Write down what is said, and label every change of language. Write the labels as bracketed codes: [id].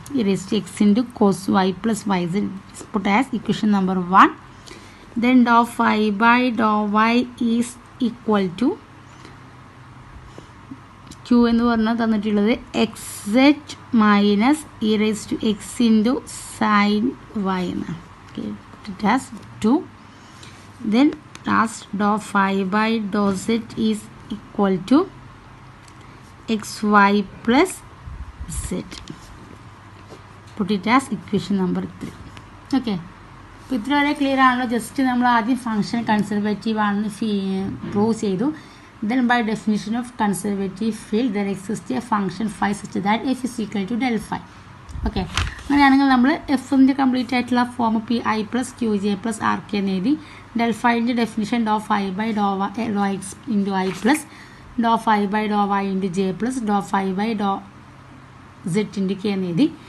[ml] E raise to X into cos Y plus Y Z puttu as equation number 1. Then Dr phi by Dr Y is equal to Q എന്ന് പറഞ്ഞാൽ തന്നിട്ടുള്ളത് X Z minus E raise to X into sine y എന്നാണ്. Okay, [en] it has 2. Then last dou phi by dou z is equal to xy plus z. Put it as equation number 3. [ml] Okay, അപ്പോൾ ഇത്ര വരെ clear ആണല്ലോ. Just നമ്മൾ ആദ്യം function conservative ആണെന്ന് prove ചെയ്തു. [en] Then by definition of conservative field there exists a function phi such that f is equal to del phi. [ml] Okay, അങ്ങനെയാണെങ്കിൽ നമ്മൾ എഫിൻ്റെ കംപ്ലീറ്റ് ആയിട്ടുള്ള form P I plus Q J plus R K എന്ന് എഴുതി. Del ഫൈൻ്റെ definition Dr phi by Dr X into I plus Dr phi by Dr Y into J plus Dr phi by Dr Z into K എന്ന് എഴുതി.